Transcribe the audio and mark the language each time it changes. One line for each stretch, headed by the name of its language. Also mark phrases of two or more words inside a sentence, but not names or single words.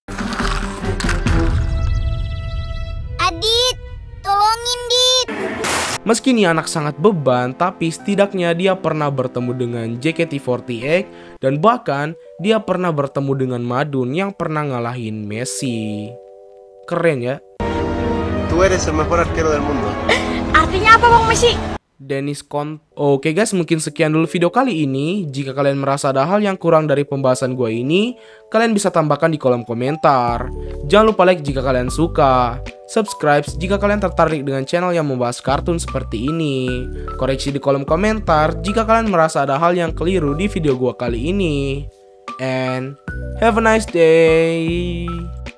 Indonesian: Adit, tolongin Dit. Meski nih anak sangat beban, tapi setidaknya dia pernah bertemu dengan JKT48 dan bahkan dia pernah bertemu dengan Madun yang pernah ngalahin Messi. Keren ya?
Spanish: Tú eres el mejor arquero del mundo.
Indonesian: Artinya apa Bang Messi? Dennis Con. Oke guys, mungkin sekian dulu video kali ini. Jika kalian merasa ada hal yang kurang dari pembahasan gue ini, kalian bisa tambahkan di kolom komentar. Jangan lupa like jika kalian suka, subscribe jika kalian tertarik dengan channel yang membahas kartun seperti ini. Koreksi di kolom komentar jika kalian merasa ada hal yang keliru di video gue kali ini.
English: And have a nice day.